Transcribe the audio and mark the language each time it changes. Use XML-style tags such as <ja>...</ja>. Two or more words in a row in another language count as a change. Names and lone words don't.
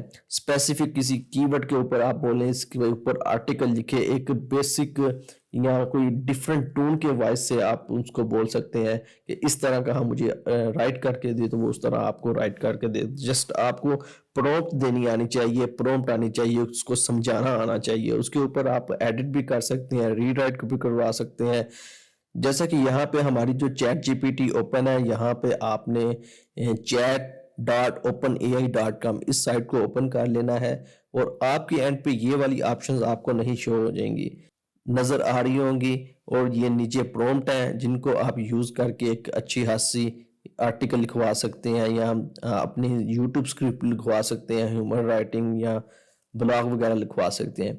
<hi>स्पेसिफिक किसी कीवर्ड के ऊपर आप बोलें, इसके ऊपर आर्टिकल लिखे, एक बेसिक या कोई</hi> <en>different tone</en> <hi>के वॉइस से आप उसको बोल सकते हैं कि इस तरह का मुझे राइट करके दे, तो वो उस तरह आपको राइट करके दे। जस्ट आपको प्रॉम्प्ट देनी आनी चाहिए, प्रॉम्प्ट आनी चाहिए, उसको समझाना आना चाहिए। उसके ऊपर आप एडिट भी कर सकते हैं, रीराइट भी करवा सकते हैं। जैसा कि यहाँ पे हमारी जो चैट जीपीटी ओपन है, यहाँ पे आपने chat.openai.com इस साइट को ओपन कर लेना है और आपके एंड पे ये वाली ऑप्शंस आपको नहीं शो हो जाएंगी, नज़र आ रही होंगी। और ये नीचे प्रॉम्प्ट हैं जिनको आप यूज़ करके एक अच्छी खासी आर्टिकल लिखवा सकते हैं या अपनी यूट्यूब स्क्रिप्ट लिखवा सकते हैं,</hi> <en>human writing</en> <hi>या ब्लॉग वगैरह लिखवा सकते हैं।</hi>